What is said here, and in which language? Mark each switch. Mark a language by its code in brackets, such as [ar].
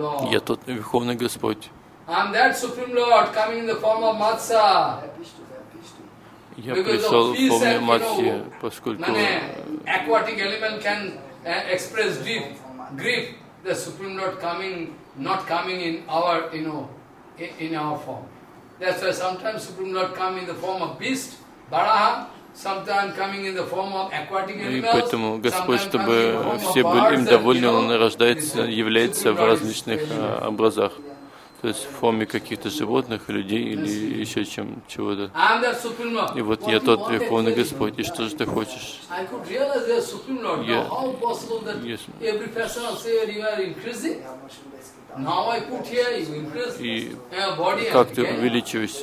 [ru] Я тот Верховный Господь. Я пришел в форме Матси, поскольку... [en] That's why sometimes Supreme Lord come in the form of beast, Varaha, [ru] И поэтому Господь, чтобы все были им довольны, Он рождается, является в различных образах. То есть в форме каких-то животных, людей или еще чего-то. И вот я тот Верховный Господь, и что же ты хочешь? И как ты увеличиваешься?